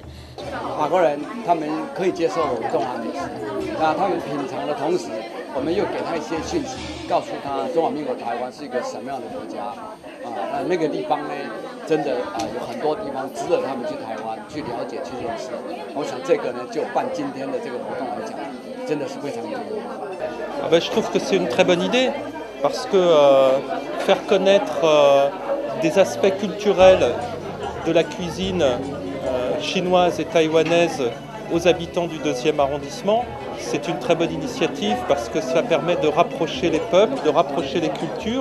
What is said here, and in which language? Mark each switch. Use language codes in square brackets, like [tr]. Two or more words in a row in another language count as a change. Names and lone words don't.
[zh] 法国人他们可以接受中华美食，那他们品尝的同时，我们又给他一些讯息，告诉他中华民国台湾是一个什么样的国家那个地方呢，真的有很多地方值得他们去台湾去了解、去认识。我想这个呢，就办今天的这个活动来讲，真的是非常有意义。 [fr] Je trouve que c'est une très bonne idée parce que faire connaître des aspects culturels de la cuisine chinoise et taïwanaise aux habitants du 2e arrondissement, c'est une très bonne initiative parce que ça permet de rapprocher les peuples, de rapprocher les cultures.